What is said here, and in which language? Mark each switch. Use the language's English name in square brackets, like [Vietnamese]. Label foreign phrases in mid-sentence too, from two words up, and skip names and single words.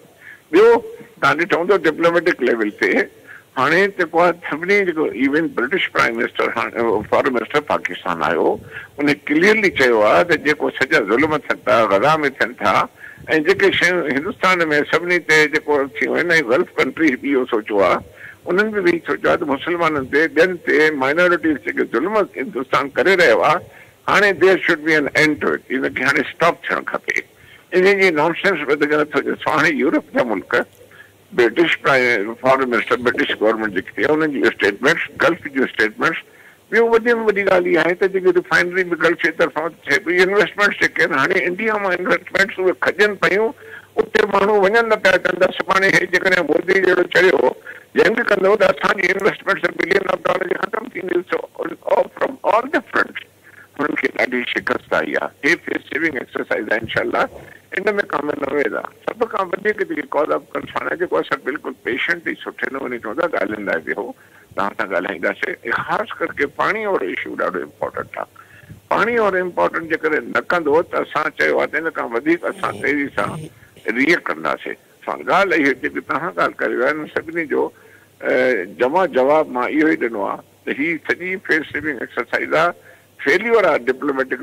[Sindhi] ॿियो तव्हां ॾिठो हूंदो [English] diplomatic level [Sindhi] ते हाणे जेको आहे सभिनी जेको [English] even British prime minister [Sindhi] हाणे [English] foreign minister [Sindhi] पाकिस्तान आयो उन क्लियरली चयो आहे त जेको सॼा ज़ुल्म थियनि था गज़ा में थियनि था ऐं जेके शयूं हिंदुस्तान में सभिनी ते जेको थियूं आहिनि ऐं [English] Gulf country [Sindhi] बि इहो सोचियो आहे उन्हनि बि सोचियो आहे त मुस्लमाननि ते ॿियनि ते माइनॉरिटीज़ जेके ज़ुल्म हिंदुस्तान करे रहियो आहे हाणे [English] there should be an end to it [Sindhi] इनखे हाणे स्टॉप थियणु खपे। इन जी नॉनसेंस वधीक नथो ॾिसो। हाणे यूरोप जा मुल्क [English] British foreign minister British government [Sindhi] जेकी आहे उन्हनि जूं स्टेटमेंट्स गल्फ जूं स्टेटमेंट्स ॿियो वॾे में वॾी ॻाल्हि इहा आहे त जेकी रिफाइनरी बि गल्फ जे तरफ़ां थिए पई इन्वेस्टमेंट्स जेके आहिनि हाणे इंडिया मां इन्वेस्टमेंट्स उहे खजनि पियूं उते माण्हू वञनि न पिया चवनि था सुभाणे हे जेकॾहिं मोदी जहिड़ो चयो जंग कंदो त असांजी इन्वेस्टमेंट्स [English] billion of dollar [Sindhi] जी ख़तमु थींदी [English] from all the front [Sindhi] हुननि खे ॾाढी शिकस्त आई आहे। हे [English] face saving exercise [Sindhi] आहे इनशाला इन में कम न वेंदा। सभ खां वधीक जेकी [English] cause of concern [Sindhi] आहे जेको असां बिल्कुलु पेशेंटली सुठे नमूने चवंदा ॻाल्हाईंदा वियो तव्हां सां ॻाल्हाईंदासीं ख़ासि करके पाणी वारो इशू ॾाढो इम्पोर्टेंट आहे। पाणी वारो इम्पोर्टेंट जेकॾहिं न कंदो त असां चयो आहे त इन खां वधीक असां तेज़ी सां रिएक्ट कंदासीं। ॻाल्हि इहा जेकी तव्हां ॻाल्हि कयो आहे सभिनी जो जमा जवाबु मां इहो ई ॾिनो आहे त हीअ सॼी [English] face saving exercise [Sindhi] आहे फेल्यूअर आहे डिप्लोमेटिक